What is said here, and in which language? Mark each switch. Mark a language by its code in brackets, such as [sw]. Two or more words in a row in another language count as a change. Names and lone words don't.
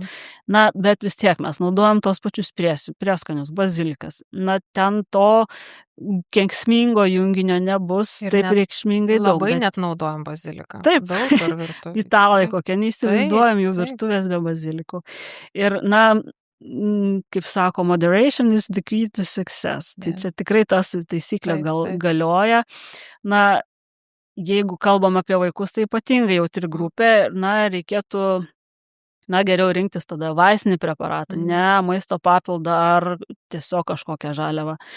[lt] Bet vis tiek mes naudojam tos pačius prieskonius, bazilikas. Ten to kenksmingo junginio nebus taip reikšmingai daug. Labai net naudojam baziliką. Taip, daug per virtuvę. Italai kokie, neįsivaizduojam jų virtuvės be bazilikų. Ir, kaip sako, [en] moderation is the key to success. [lt] Tai čia tikrai tas taisyklė galioja. Jeigu kalbam apie vaikus, tai ypatingai jautri grupė, reikėtų, geriau rinktis tada vaistinį preparatą, ne maisto papildą ar tiesiog kažkokią žaliavą.